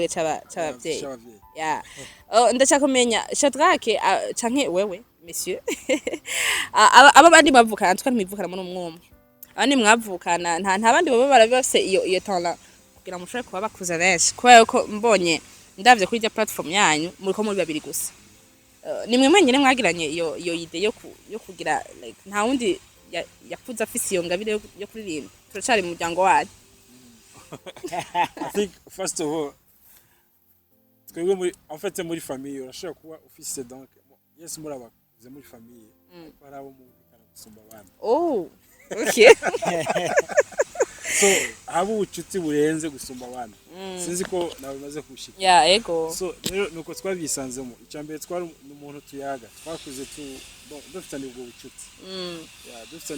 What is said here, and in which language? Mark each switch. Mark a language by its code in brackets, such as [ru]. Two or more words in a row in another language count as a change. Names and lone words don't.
[rn] c'abavyeyi ya ndashaka kumenya Shadrake canke wewe monsieur aba bandi bavukana tukari mwivukana muri umwumwe abandi mwavukana nta bandi baba barabafise iyo tala kugira mushobore kuba bakuza benshi kubera yuko mbonye ndavye kuri ya platform yanyu muriko muri babiri gusa nimwe mwenyene mwagiranye iyo ide yo kugira like nta wundi yakuza afise iyo ngabire yo kuririmba turacari mu muryango wanyu [en] I think first of all [rn] twebwe muri [fr] en fait [rn] muri famille urashaka kuba ufise donc yes muri abakuze muri famille barabo mu bikana gusumba abandi okay so haba ubucuti burenze gusumba abandi sinzi ko nawe maze kushika ego so rero nuko twabisanzemo icambere twari umuntu tuyaga twakuze dufitanye ubwo bucuti dufitanye